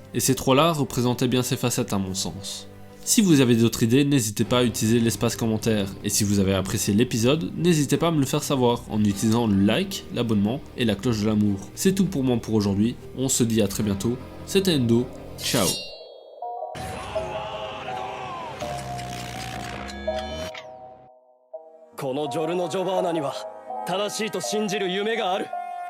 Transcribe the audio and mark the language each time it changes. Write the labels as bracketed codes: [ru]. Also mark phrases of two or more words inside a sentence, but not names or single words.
[fr] Et ces trois-là représentaient bien ces facettes à mon sens. Si vous avez d'autres idées, n'hésitez pas à utiliser l'espace commentaire. Et si vous avez apprécié l'épisode, n'hésitez pas à me le faire savoir en utilisant le like, l'abonnement et la cloche de l'amour. C'est tout pour moi pour aujourd'hui, on se dit à très bientôt, c'était Endo, ciao. [ja] このジョルノ・ジョバーナには正しいと信じる夢がある。